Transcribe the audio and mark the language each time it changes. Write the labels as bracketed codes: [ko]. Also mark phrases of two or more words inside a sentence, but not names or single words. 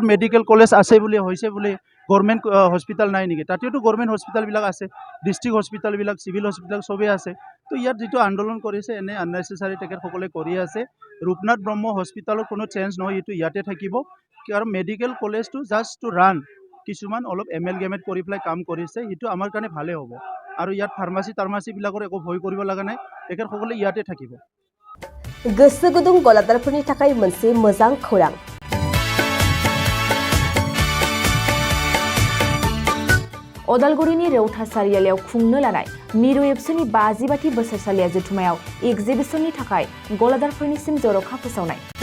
[en] medical college [as] আছে বুলি হৈছে বুলি [en] government hospital [as] নাই নেকি তাতেতো গভৰ্ণমেণ্ট হস্পিটেলবিলাক আছে ডিস্ট্রিক্ট হস্পিটেলবিলাক [en] civil hospital [as] সবেই আছে তো ইয়াত যেটো আন্দোলন কৰিছে এনে আননেসেসাৰি তেখেতসকলে কৰি আছে ৰূপনাথ ব্ৰহ্ম হস্পিটেলৰ কোনো চেঞ্জ নহয় এইটো ইয়াতে থাকিব কাৰণ মেডিকেল কলেজটো [en] just to run [as] কিছুমান অলপ এমেলগেমেট কৰি পেলাই কাম কৰিছে সেইটো আমাৰ কাৰণে ভালে হ'ব আৰু ইয়াত ফাৰ্মাচীবিলাকৰ একো ভয় কৰিব লগা নাই তেখেতসকলে ইয়াতে থাকিব [brx] गोसो गुदुं गलादारफोरनि थाखाय मोनसे मोजां खौरां अदालगुरिनि रेवथा सारियालियाव खुंनो लानाय मिरु एबसुनि 50 बोसोरसालिया जथुमायाव एग्जिबिशननि थाखाय गलादारफोरनिसिम जर'खा फोसावनाय